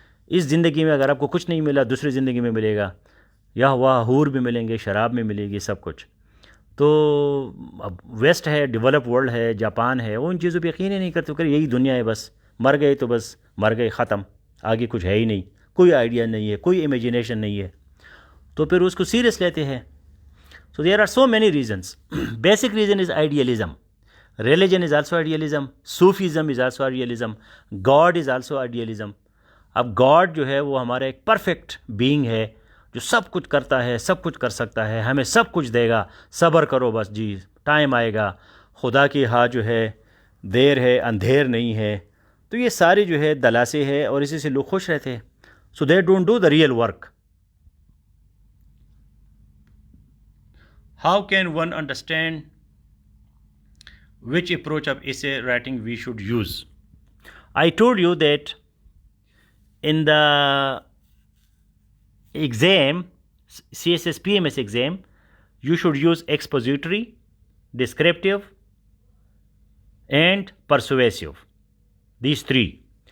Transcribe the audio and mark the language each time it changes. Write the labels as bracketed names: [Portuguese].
[Urdu] اس زندگی میں اگر آپ کو کچھ نہیں ملا, دوسری زندگی میں ملے گا, یا وہاں حور بھی ملیں گے, شراب میں ملے گی, سب کچھ. تو اب ویسٹ ہے, ڈیولپ ورلڈ ہے, جاپان ہے, وہ ان چیزوں پہ یقین ہی نہیں کرتے کہ یہی دنیا ہے, بس مر گئے تو بس مر گئے, ختم, آگے کچھ ہے ہی نہیں, کوئی آئیڈیا نہیں ہے, کوئی امیجنیشن نہیں ہے. تو پھر اس کو سیریس لیتے ہیں. [English] So there are so many reasons. Basic reason is idealism. Religion is also idealism. Sufism is also idealism. God is also idealism. [Urdu] اب گاڈ جو ہے وہ ہمارا ایک پرفیکٹ بینگ ہے جو سب کچھ کرتا ہے, سب کچھ کر سکتا ہے, ہمیں سب کچھ دے گا, صبر کرو بس جی, ٹائم آئے گا. خدا کی ہاں جو ہے دیر ہے اندھیر نہیں ہے. تو یہ سارے جو ہے دلاسے ہے اور اسی سے لوگ خوش رہتے ہیں. [English] So they don't do the real work. How can one understand which approach of essay writing we should use? I told you that in the exam, CSS PMS exam, you should use expository, descriptive, and persuasive. These 3.